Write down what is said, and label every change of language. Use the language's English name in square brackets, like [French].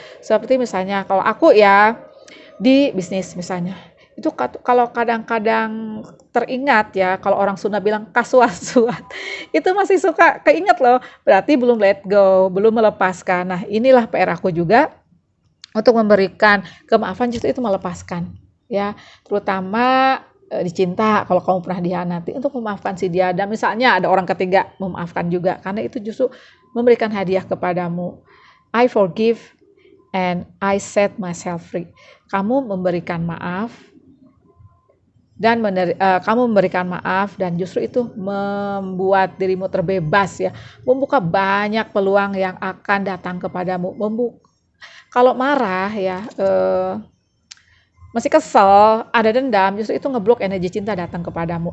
[Indonesian] Seperti misalnya kalau aku ya di bisnis misalnya, itu kalau kadang-kadang teringat ya, kalau orang Sunda bilang kasuat-suat, itu masih suka keinget loh, berarti belum let go, belum melepaskan. Nah inilah PR aku juga untuk memberikan kemaafan, justru itu melepaskan ya, terutama dicinta kalau kamu pernah dihianati, untuk memaafkan si dia. Dan misalnya ada orang ketiga, memaafkan juga, karena itu justru memberikan hadiah kepadamu. [English] I forgive and I set myself free. [Indonesian] Kamu memberikan maaf dan kamu memberikan maaf dan justru itu membuat dirimu terbebas ya, membuka banyak peluang yang akan datang kepadamu. Kalau marah ya, masih kesel, ada dendam, justru itu ngeblok energi cinta datang kepadamu.